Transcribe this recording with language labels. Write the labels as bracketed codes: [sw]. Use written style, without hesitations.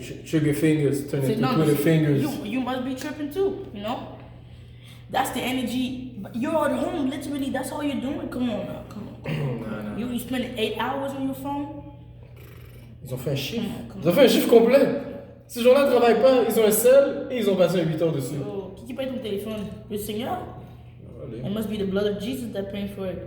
[en] Sugar fingers turn into Twitter fingers. You must be tripping too, you know? That's the energy. You're at home, literally, that's all you're doing. Come on now, come on. You spend 8 hours on your phone? [fr] Ils ont fait un chiffre. Ils ont fait un chiffre complet. Ces gens-là ne travaillent pas, ils ont un sel et ils ont passé 8 heures dessus. Yo, qui paye ton téléphone? Le Seigneur? [en] It must be the blood of Jesus that paying for it.